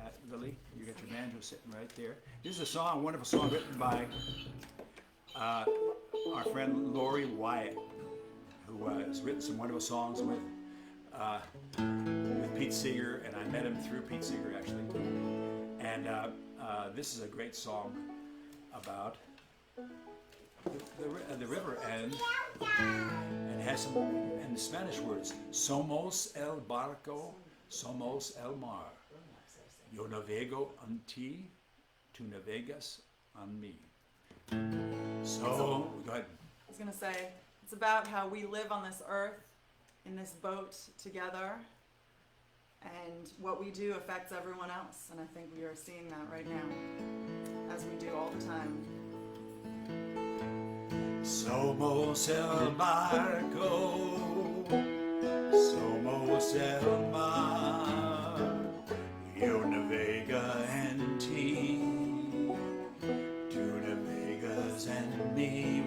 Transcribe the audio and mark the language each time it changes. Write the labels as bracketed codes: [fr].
[en] Lily, you got your banjo sitting right there. This is a song, a wonderful song written by our friend Lorre Wyatt, who has written some wonderful songs with Pete Seeger, and I met him through Pete Seeger actually. And this is a great song about the river, and has some and the Spanish words: [es] Somos el barco, somos el mar. Yo navego en ti, tú navegas en mí. [en] So, go ahead. I was gonna say, it's about how we live on this earth in this boat together, and what we do affects everyone else, and I think we are seeing that right now, as we do all the time. [es] Somos el barco, somos el mar. Yo navega en ti, tú navegas en mí.